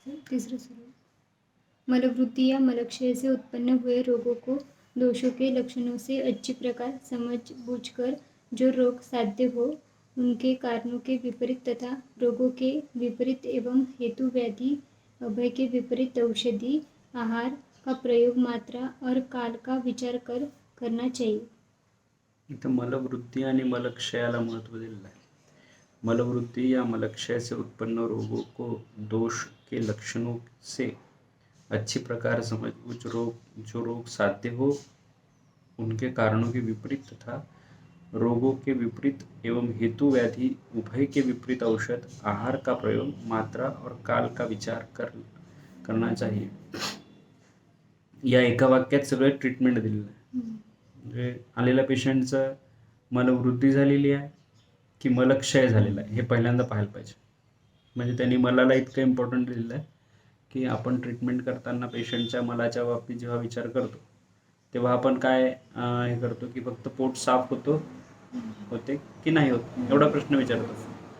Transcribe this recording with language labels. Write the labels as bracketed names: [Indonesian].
[Hindi] तीसरा स्वरूप मलवृद्धि या मलक्षय से उत्पन्न हुए रोगों को दोषों के लक्षणों से अच्छी प्रकार समझ बूझकर जो रोग साध्य हो उनके कारणों के विपरीत तथा रोगों के विपरीत एवं हेतु व्याधि अभय के विपरीत औषधि आहार का प्रयोग मात्रा और काल का विचार कर करना चाहिए। [Marathi] इथं मलवृद्धि आणि मलक्षयाला महत्त्व दिलेलं आहे. [Hindi] मलवृद्धि या मलक्षय से उत्पन्न रोगों को दोष के लक्षणों से अच्छी प्रकार समझ जो रोग साध्य हो उनके कारणों के विपरीत तथा रोगों के विपरीत एवं हेतु व्याधि उभय के विपरीत औषध आहार का प्रयोग मात्रा और काल का विचार करना चाहिए. [Marathi] या एका वाक्यात सगळं ट्रीटमेंट दिलेलं आहे. म्हणजे आलेल्या पेशंटचं मलवृद्धी झालेली आहे की मलक्षय झालेला आहे हे पहिल्यांदा पाहायला पाहिजे. म्हणजे त्यांनी मलाला इतकं इम्पॉर्टंट दिलेलं आहे की आपण ट्रीटमेंट करताना पेशंटच्या मलाच्या बाबतीत जेव्हा विचार करतो तेव्हा आपण काय हे करतो की फक्त पोट साफ होते की नाही होत एवढा प्रश्न विचारतो.